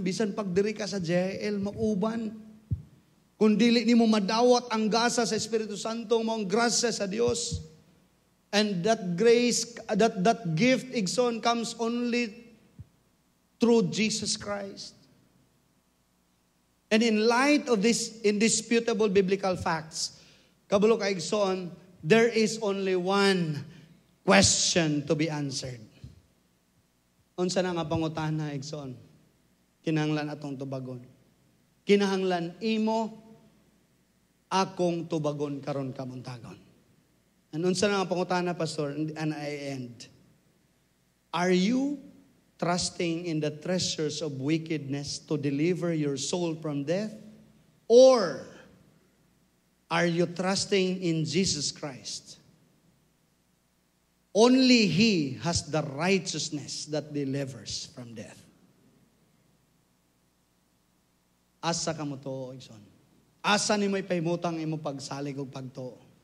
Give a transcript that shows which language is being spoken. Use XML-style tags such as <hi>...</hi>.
<ceb>Bisan pag diri ka sa JL mauban, kung dili nimo madawat ang gasa sa Espiritu Santo, maong grasya sa Dios.</ceb> <en>And that grace, that gift,</en> <ceb>igsoon,</ceb> <en>comes only through Jesus Christ. And in light of these indisputable biblical facts,</en> <ceb>kabalo ka igsoon,</ceb> <en>there is only one question to be answered.</en> <ceb>Unsa na nga pangutana igsoon? Kinahanglan atong tubagon. Kinahanglan imo akong tubagon karon kamuntagon. And unsa na nga pangutana, Pastor,</ceb> <en>and I end. Are you trusting in the treasures of wickedness to deliver your soul from death? Or are you trusting in Jesus Christ? Only He has the righteousness that delivers from death.</en> <ceb>Asa ka mo to, Igsoon? Asa ni mo'y pahimutang imo pagsalig o pagtuo?</ceb>